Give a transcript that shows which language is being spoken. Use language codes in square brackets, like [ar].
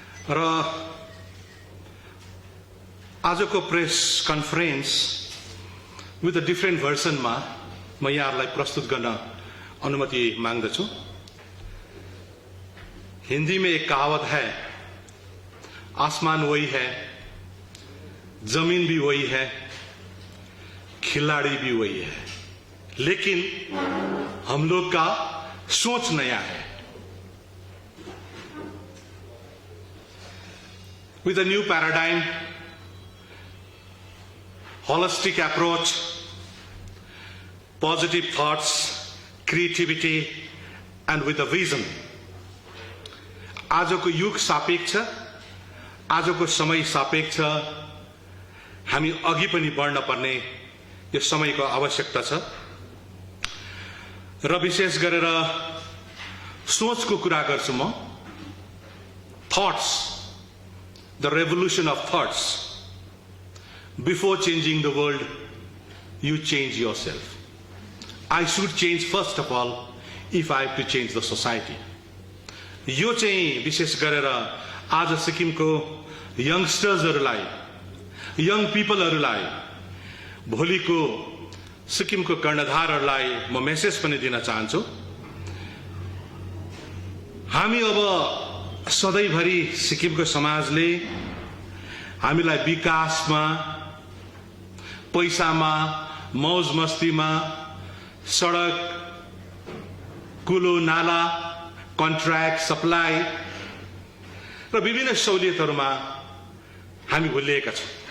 [ne] र आजको [en] press conference with a different भर्सनमा [ne] म यहाँहरुलाई प्रस्तुत गर्न अनुमति माग्दछु। [hi] हिंदी में एक कहावत है, आसमान वही है, जमीन भी वही है, खिलाड़ी भी वही है, लेकिन हम लोग का सोच नया है। [en] With a new paradigm, holistic approach, positive thoughts, creativity, and with a vision, [ne] आजको युग सापेक्ष, आजको समय सापेक्ष, हामी अघि पनि बढ्न पर्ने यो समयको आवश्यकता छ। र विशेष गरेर सोचको कुरा गर्छु म। [en] Thoughts, the revolution of thoughts. Before changing the world, you change yourself. I should change first of all if I have to change the society. [ne] यो चाहिँ विशेष गरेर आज सिक्किमको यंगस्टर्सहरुलाई, यंग पीपलहरुलाई, भोलिको सिक्किमको कर्णधारहरुलाई म मेसेज पनि दिन चाहन्छु। हामी अब सधैँभरि सिक्किमको समाजले हामीलाई विकासमा, पैसामा, मौज मस्तीमा, सडक, कुलो नाला, कन्ट्र्याक्ट, सप्लाई र विभिन्न सहुलियतहरुमा हामी भुलिएका छौं।